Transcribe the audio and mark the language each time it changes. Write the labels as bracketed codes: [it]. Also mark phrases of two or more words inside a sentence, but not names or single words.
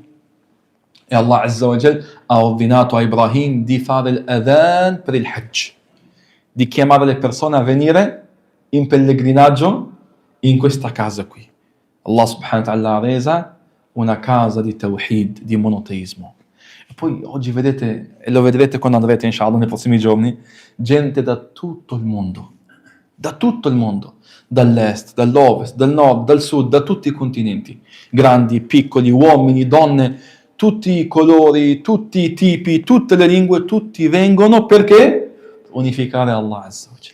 [it] E [ar] الله عز وجل [it] ha ordinato a Ibrahim di fare l'adhan per il Hajj, di chiamare le persone a venire in pellegrinaggio in questa casa qui. [ar] الله سبحانه وتعالى [it] ha resa una casa di tawhid, di monoteismo. E poi oggi vedete, e lo vedrete quando andrete inshallah nei prossimi giorni, gente da tutto il mondo, dall'est, dall'ovest, dal nord, dal sud, da tutti i continenti, grandi, piccoli, uomini, donne, tutti i colori, tutti i tipi, tutte le lingue, tutti vengono perché unificare [ar] الله عز وجل.